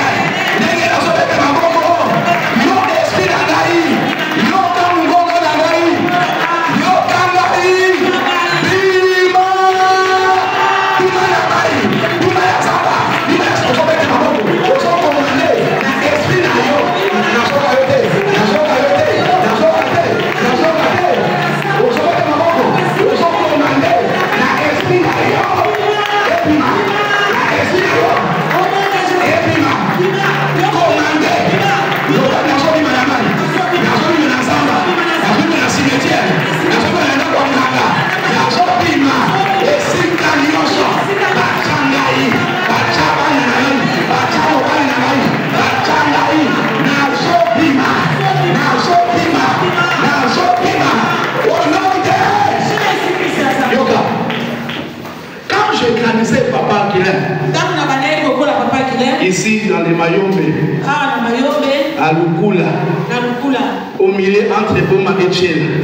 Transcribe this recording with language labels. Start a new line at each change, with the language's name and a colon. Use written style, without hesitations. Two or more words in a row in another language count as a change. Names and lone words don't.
Lingala: Nengela sobeka maboko. Yo esprit na ngai. Yo kamungongo na ngai. Yo kangai. Bima. Bima na mai. Bima ya zamba. Bima ya sobeka maboko. Osoko mane. Na esprit na yo. Na soka yote. Na soka yote. Na soka yote. Na soka yote. Osoko maboko. Osoko mane. Na esprit na yo. Bima. Na esprit na yo. Bima. Commandé. Yoka na soka bima na mai. Na soka bima na zamba. Na soka bima na cimetière. Na soka bima na konganga. Na soka bima. Esika nyonso. Bachangai. Bachabana na ngai. Bachabana na ngai. Bachangai. Na soka bima. Na soka bima. Na soka bima.
French: Au nom de Yoka. Quand j'ai grandissé Papa Guilhem, ici dans les Mayombe, à Lukula, au milieu entre Boma et Tchela.